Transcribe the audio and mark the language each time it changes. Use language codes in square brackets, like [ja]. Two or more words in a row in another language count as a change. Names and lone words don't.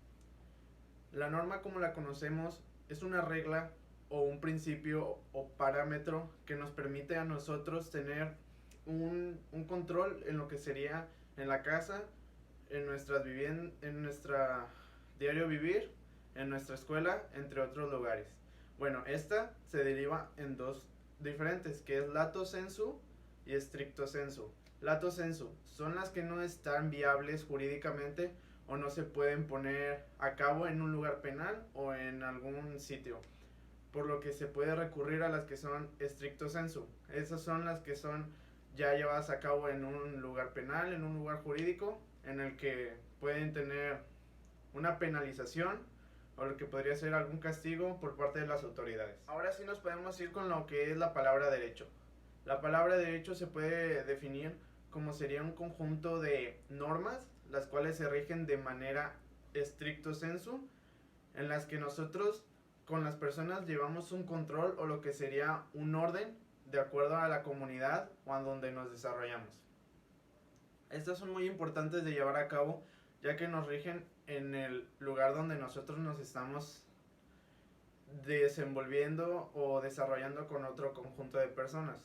[es] La norma, como la conocemos, es una regla o un principio o parámetro que nos permite a nosotros tener un control en lo que sería en la casa, en nuestras en nuestra diario vivir, en nuestra escuela, entre otros lugares. Bueno, esta se deriva en dos diferentes, que es [la] lato sensu [es] y [la] stricto sensu. Lato sensu [es] son las que no están viables jurídicamente o no se pueden poner a cabo en un lugar penal o en algún sitio, por lo que se puede recurrir a las que son [la] stricto sensu. [es] Esas son las que son ya llevadas a cabo en un lugar penal, en un lugar jurídico, en el que pueden tener una penalización o lo que podría ser algún castigo por parte de las autoridades. Ahora sí nos podemos ir con lo que es la palabra derecho. La palabra derecho se puede definir como sería un conjunto de normas, las cuales se rigen de manera [la] stricto sensu, [es] en las que nosotros con las personas llevamos un control o lo que sería un orden de acuerdo a la comunidad o a donde nos desarrollamos. Estas son muy importantes de llevar a cabo, ya que nos rigen en el lugar donde nosotros nos estamos desenvolviendo o desarrollando con otro conjunto de personas.